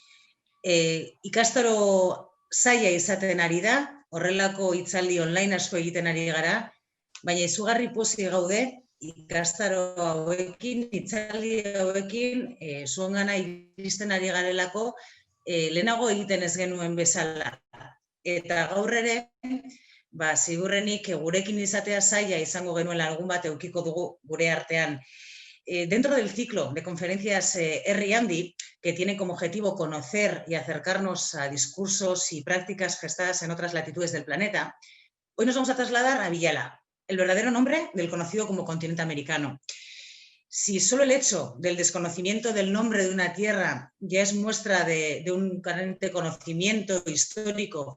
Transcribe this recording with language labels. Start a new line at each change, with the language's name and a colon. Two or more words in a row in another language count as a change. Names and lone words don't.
Basque: Ikastaro zaila izaten ari da, horrelako hitzaldi online asko egiten ari gara, baina izugarri pozik gaude ikastaro hauekin, hitzaldi hauekin, zuengana iristen ari garelako, lehenago egiten ez genuen bezala. Eta gaur ere, ziurrenik gurekin izatea zaila izango genuela algun bat eukiko dugu gure artean.
Spanish: Dentro del ciclo de conferencias Herri Handi, que tiene como objetivo conocer y acercarnos a discursos y prácticas gestadas en otras latitudes del planeta, hoy nos vamos a trasladar a Viala, el verdadero nombre del conocido como continente americano. Si solo el hecho del desconocimiento del nombre de una tierra ya es muestra de un carente conocimiento histórico